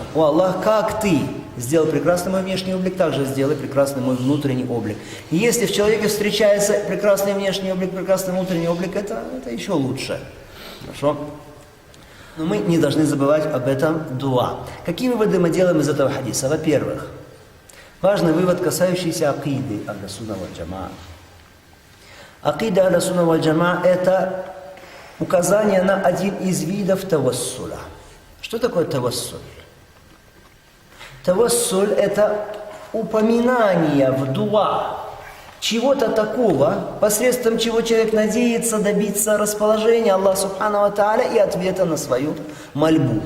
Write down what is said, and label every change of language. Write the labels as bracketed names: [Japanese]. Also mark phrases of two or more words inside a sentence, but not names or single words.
[Russian] О Аллах, как Ты сделал прекрасный мой внешний облик, так же сделай прекрасный мой внутренний облик. И если в человеке встречается прекрасный внешний облик, прекрасный внутренний облик, это еще лучше. Хорошо? Но мы не должны забывать об этом дуа. Какие выводы мы делаем из этого хадиса? Во-первых, важный вывод, касающийся акиды [Arabic] أهل السنة والجماعة. [Russian] Акида [Arabic] أهل السنة والجماعة — [Russian] это указание на один из видов тавассуля. Что такое тавассуль? Тавассуль — это упоминание в дуа чего-то такого, посредством чего человек надеется добиться расположения Аллаха [Arabic] سبحانه وتعالى [Russian] и ответа на свою мольбу.